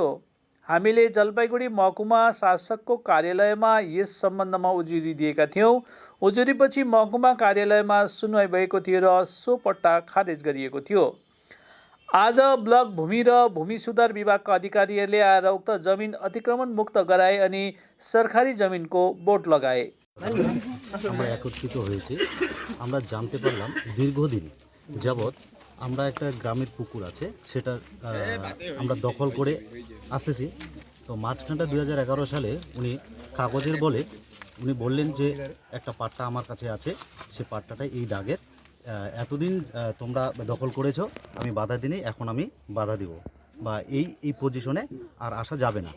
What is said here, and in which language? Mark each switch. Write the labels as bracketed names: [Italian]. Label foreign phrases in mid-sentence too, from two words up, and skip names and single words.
[Nepali] हामीले जलपाइगुडी महकुमा शासकको कार्यालयमा यस सम्बन्धमा उजुरी दिएका थियौँ। उजुरीपछि महकुमा कार्यालयमा सुनवाई भएको थियो र सो पट्टा खारेज गरिएको थियो। आज ब्लक भूमि र भूमि सुधार विभागका अधिकारीहरूले आएर उक्त जमिन अतिक्रमण मुक्त गराए अनि सरकारी जमिनको बोट लगाए। [Bangla] আমরা একত্রিত হয়েছি। আমরা জানতে পারলাম দীর্ঘদিন যাবৎ আমরা একটা গ্রামের পুকুর আছে সেটা আমরা দখল করে আসতেছি। তো মাঝখানটা 2011 সালে উনি কাগজের বলে উনি বললেন যে একটা পাট্টা আমার কাছে আছে, সে পাট্টাটা এই দাগের, এতদিন তোমরা দখল করেছো, আমি বাধা দিইনি, এখন আমি বাধা দিব বা এই পজিশনে আর আসা যাবে না।